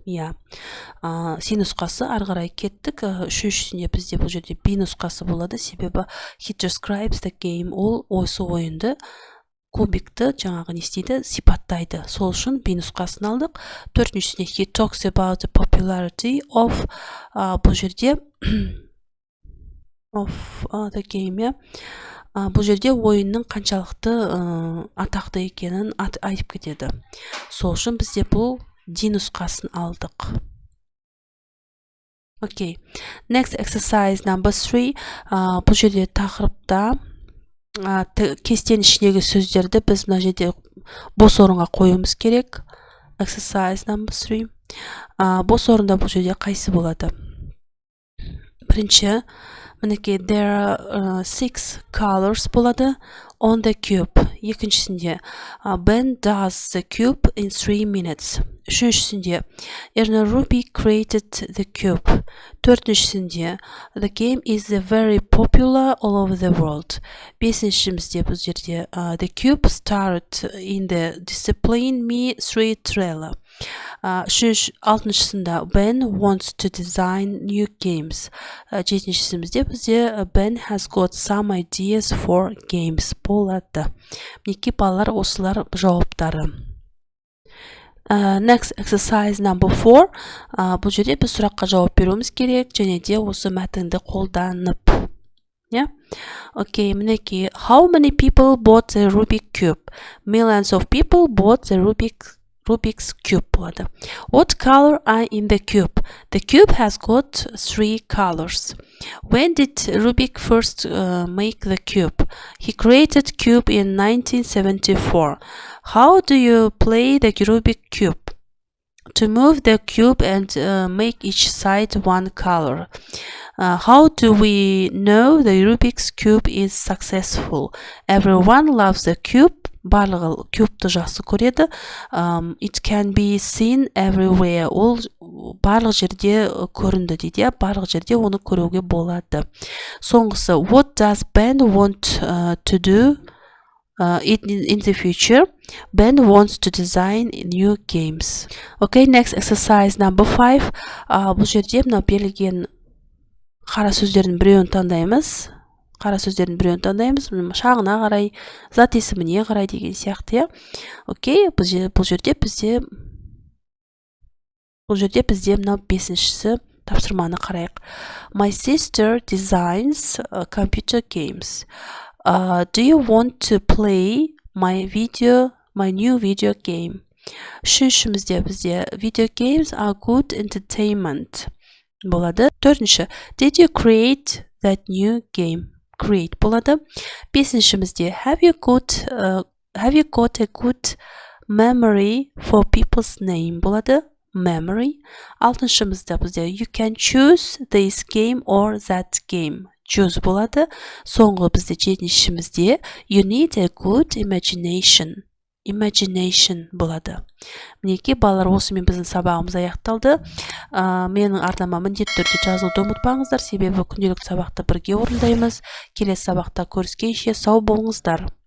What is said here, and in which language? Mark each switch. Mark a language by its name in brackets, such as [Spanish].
[Kazakh] С нұсқасы ары қарай кеттік. Үшіншісінде бізде бұл жерде Б нұсқасы болады, себебі [English] he describes the game. [Kazakh] Ол осы ойынды кубикті жаңағы не істейді, сипаттайды. Сол үшін Б нұсқасын алдық. [English] Төртіншісіне he talks about the popularity of, [Kazakh] бұл жерде [English] of the game. [Kazakh] Бұл жерде ойынның қаншалықты атақты екенін айтып кетеді. Сол үшін бізде бұл Д нұсқасын алдық. [English] Okay. Next exercise number 3. [Kazakh] Бұл жерде тақырыпта кестенің ішіндегі сөздерді біз мына жерде бос орынға қоюымыз керек. [English] Exercise number 3. [Kazakh] Бос орында бұл жерде қайсы болады? Бірінші, мінекей, [English] there are 6 colors [Kazakh] болады [English] on the cube. [Kazakh] Екіншісінде, [English] Ben does the cube in 3 minutes. [Kazakh] Үшіншісінде, [English] Erna Ruby created the cube. [Kazakh] Төртіншісінде, [English] the game is very popular all over the world. [Kazakh] Бесіншімізде бұл жерде, [English] the cube started in the discipline me 3 trailer. [Kazakh] Алтыншысында, [English] Ben wants to design new games. [Kazakh] Жетіншісімізде бізде, [English] Ben has got some ideas for games [Kazakh] болады. Мінекей балалар, осылар жауаптары. [English] Next exercise number 4. [Kazakh] Бұл жерде біз сұраққа жауап беруіміз керек, және де осы мәтінді қолданып. [English] Okay, [Kazakh] мінекей, [English] how many people bought the Rubik cube? Millions of people bought the Rubik's cube [Kazakh] болады. [English] What color are in the cube? The cube has got 3 colors. When did Rubik first make the cube? He created cube in 1974. How do you play the Rubik cube? To move the cube and make each side one color. How do we know the Rubik's cube is successful? Everyone loves the cube. [Kazakh] Барлығы кубты жақсы көреді. [English] It can be seen everywhere. [Kazakh] Ол барлық жерде көрінді дейді. Барлық жерде оны көруге болады. Соңғысы, [English] what does Ben want to do in the future? Ben wants to design new games. Okay, next exercise number 5. [Kazakh] Бұл жерде мына берілген қара сөздердің біреуін таңдаймыз. Шағына қарай, зат есіміне қарай деген сияқты. Окей, бұл жерде бізде мына бесіншісі тапсырманы қарайық. [English] My sister designs computer games. Do you want to play my new video game? [Kazakh] Үшіншімізде бізде [English] video games are good entertainment [Kazakh] болады. [English] Төртінші, did you create that new game? Create [Kazakh] болады. Бесіншімізде, [English] have you got a good memory for people's name [Kazakh] болады. [English] Memory. [Kazakh] Алтыншымызда бізде, [English] you can choose this game or that game. Choose болады. [Kazakh] Соңғы бізде жетіншімізде, [English] you need a good imagination. [Kazakh] Imagination болады. Мінекей, балалар, осымен біздің сабағымыз аяқталды. Менің арнама міндетті түрде жазуды ұмытпаңыздар, себебі күнделікті сабақты бірге орындаймыз. Келесі сабақта көріскенше сау болыңыздар.